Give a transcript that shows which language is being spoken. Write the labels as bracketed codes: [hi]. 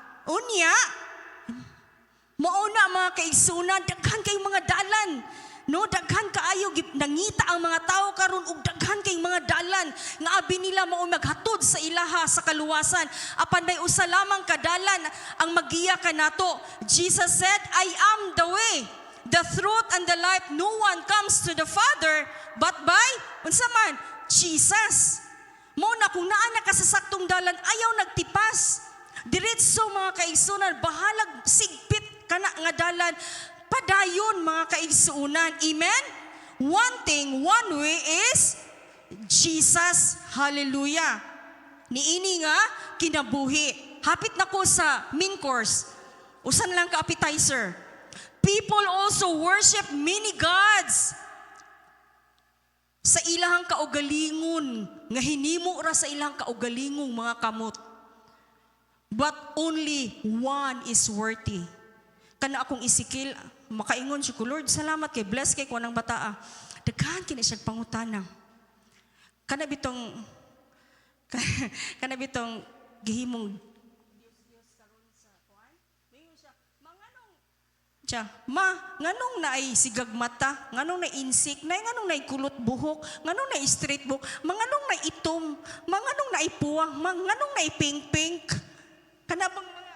[ceb] Unya, mauna mga kaigsunan, daghan kay mga dalan. No, daghan kaayo nangita ang mga tao karon ug daghan kay mga dalan nga abi nila mao maghatod sa ilaha sa kaluwasan. Apan may usa lamang kadalan ang magiya kanato. [en] Jesus said, "I am the way, the truth and the life. No one comes to the Father but by [ceb] unsa man [en] Jesus." [ceb] Mao na kung naa na ka sa saktong dalan ayaw nagtipas. Diretso mga kaigsunan, bahalag sigpit kana nga dalan. Padayon mga kaigsuunan. Amen? [en] One thing, one way is Jesus. [ceb] Hallelujah. Niini nga kinabuhi. Hapit na ko sa main course. Usan lang ka appetizer. [en] People also worship many gods. [ceb] Sa ilahang kaugalingon, nga hinimo ra sa ilahang kaugalingong mga kamot. [en] But only one is worthy. [ceb] Kana akong isikil, makaingon siya ko, Lord, salamat kay bless kay ko ng bataa. Daghan kini siya pangutana. Kana bitong gihimong Dios karon sa kuan. Mingon siya, manganong siya, nganong na ay sigag mata, nganong na insik, nganong na kulot buhok, nganong na straight buhok, manganong na itom, manganong na ipuwang, manganong na pink-pink. Kana bang